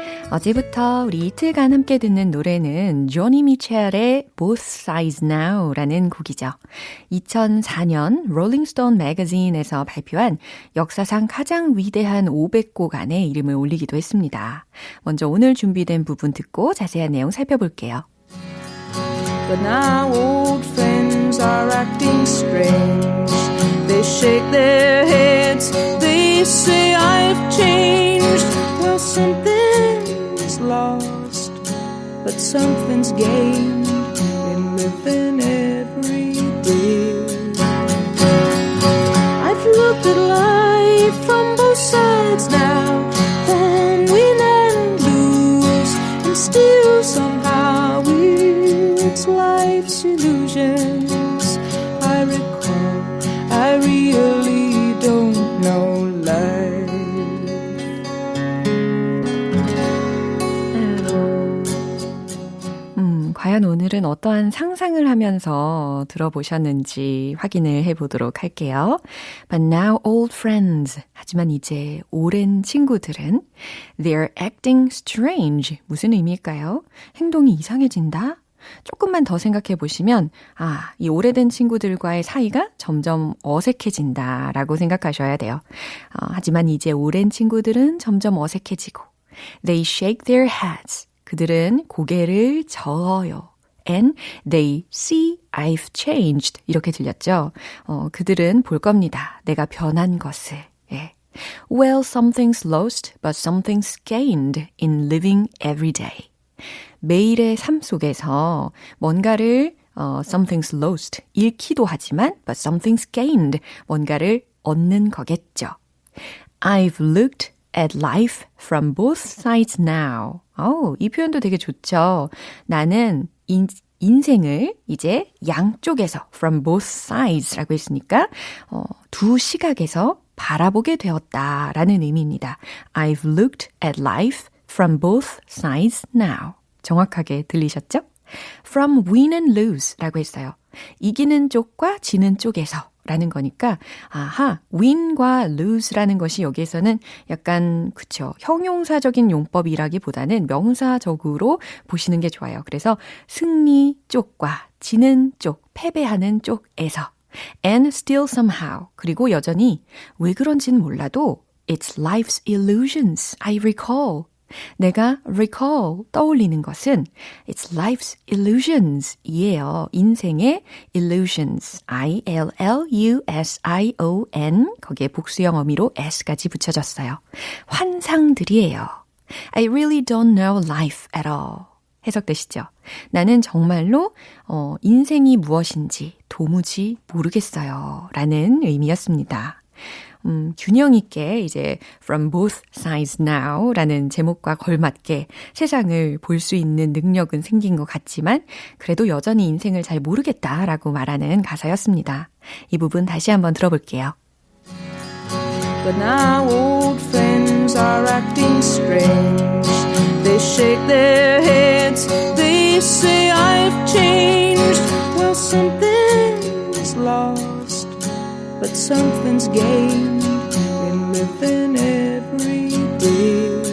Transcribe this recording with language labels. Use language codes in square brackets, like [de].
[ko] 어제부터 우리 이틀간 함께 듣는 노래는 조니 미첼의 Both Sides Now라는 곡이죠. 2004년 롤링스톤 매거진에서 발표한 역사상 가장 위대한 500곡 안에 이름을 올리기도 했습니다. 먼저 오늘 준비된 부분 듣고 자세한 내용 살펴볼게요. [en] But now old friends are acting strange. They shake their heads. They say I've changed. Well, something's lost, but something's gained in living every day. I've looked at life from both sides now, from win and lose, and still somehow it's life's illusions I recall. I really don't know life at all. [ko] 과연 과연 오늘은 어떠한 상상을 하면서 들어보셨는지 확인을 해보도록 할게요. [en] But now old friends. [ko] 하지만 이제 오랜 친구들은 [en] They're acting strange. [ko] 무슨 의미일까요? 행동이 이상해진다? 조금만 더 생각해 보시면 이 오래된 친구들과의 사이가 점점 어색해진다라고 생각하셔야 돼요. 하지만 이제 오랜 친구들은 점점 어색해지고 [en] They shake their heads. [ko] 그들은 고개를 저어요. [en] And they see I've changed. [ko] 이렇게 들렸죠? 그들은 볼 겁니다. 내가 변한 것을. 예. [en] Well, something's lost, but something's gained in living every day. [ko] 매일의 삶 속에서 뭔가를 [en] something's lost, [ko] 잃기도 하지만 [en] but something's gained, [ko] 뭔가를 얻는 거겠죠. [en] I've looked at life from both sides now. [ko] 이 표현도 되게 좋죠. 나는 인생을 이제 양쪽에서 [en] from both sides [ko] 라고 했으니까 두 시각에서 바라보게 되었다라는 의미입니다. [en] I've looked at life from both sides now. [ko] 정확하게 들리셨죠? [en] From win and lose [ko] 라고 했어요. 이기는 쪽과 지는 쪽에서 라는 거니까 win과 lose라는 것이 여기에서는 약간 그쵸 형용사적인 용법이라기보다는 명사적으로 보시는 게 좋아요. 그래서 승리 쪽과 지는 쪽, 패배하는 쪽에서 [en] and still somehow [ko] 그리고 여전히 왜 그런지는 몰라도 [en] It's life's illusions, I recall. [ko] 내가 recall, 떠올리는 것은 [en] It's life's illusions [ko] 이에요. 인생의 illusions, I-L-L-U-S-I-O-N 거기에 복수형 어미로 S까지 붙여졌어요. 환상들이에요. [en] I really don't know life at all. [ko] 해석되시죠? 나는 정말로 인생이 무엇인지 도무지 모르겠어요. 라는 의미였습니다. 균형 있게 이제 From Both Sides Now 라는 제목과 걸맞게 세상을 볼 수 있는 능력은 생긴 것 같지만 그래도 여전히 인생을 잘 모르겠다라고 말하는 가사였습니다. 이 부분 다시 한번 들어볼게요. [en] But now old friends are acting strange. They shake their heads. They say I've changed. Well, something's lost, but something's gained in living every day.